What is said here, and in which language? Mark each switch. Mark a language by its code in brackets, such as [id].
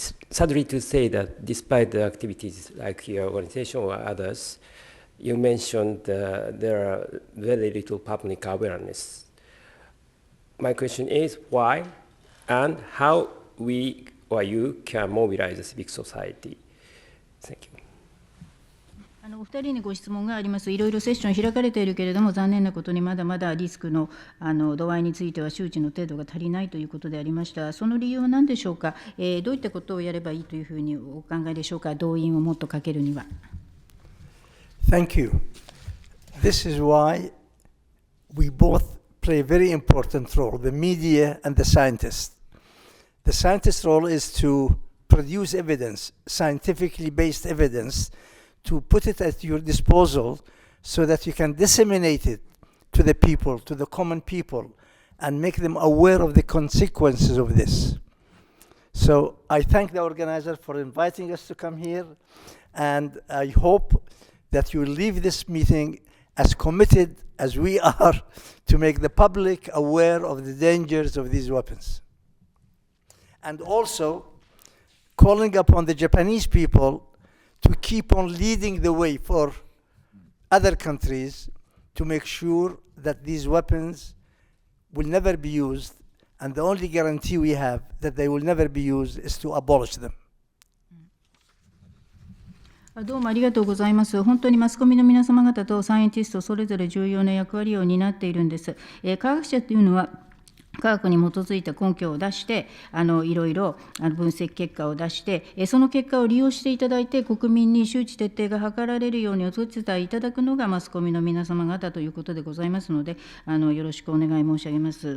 [en] Sadly to say that despite the activities like your organization or others, you mentioned there are very little public awareness. My question is why and how we or you can mobilize the civic society. Thank you. [ja] お二人にご質問があります。いろいろセッション開かれているけれども、残念なことにまだまだリスクの度合いについては周知の程度が足りないということでありました。その理由は何でしょうか。どういったことをやればいいというふうにお考えでしょうか。動員をもっとかけるには。 [en] Thank you. This is why we both play a very important role, the media and the scientists. The scientist's role is to produce evidence, scientifically based evidence, to put it at your disposal so that you can disseminate it to the people, to the common people, and make them aware of the consequences of this. So I thank the organizer for inviting us to come here, and I hope that you will leave this meeting as committed as we are to make the public aware of the dangers of these weapons. And also calling upon the Japanese people to keep on leading the way for other countries to make sure that these weapons will never be used, and the only guarantee we have that they will never be used is to abolish them. [ja] どうもありがとうございます。本当にマスコミの皆様方とサイエンティストそれぞれ重要な役割を担っているんです。科学者というのは科学に基づいた根拠を出して、いろいろ分析結果を出して、その結果を利用していただいて、国民に周知徹底が図られるようにお手伝いいただくのがマスコミの皆様方ということでございますので、よろしくお願い申し上げます。